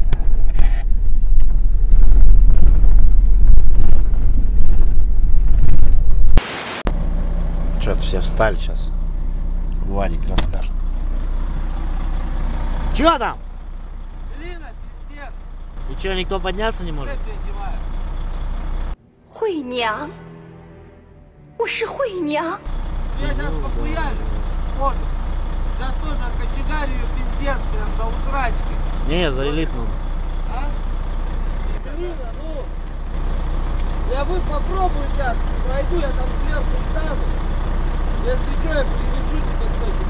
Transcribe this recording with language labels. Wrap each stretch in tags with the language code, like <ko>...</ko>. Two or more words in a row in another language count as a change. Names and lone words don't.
<ru>Что-то все встали сейчас. Ваник расскажет. Чё там? Блин, пиздец. И чё, никто подняться не может?</ru> <zh>惠娘，我是惠娘。</zh> <ru>Я сейчас похуяли. Вот. Сейчас тоже кочегарю пиздец прям до усрачки. Не, за элитную. А? Блин, ну. Я вы попробую сейчас. Пройду, я там сверху стану. Если что, я прилечу тебе, кстати.</ru>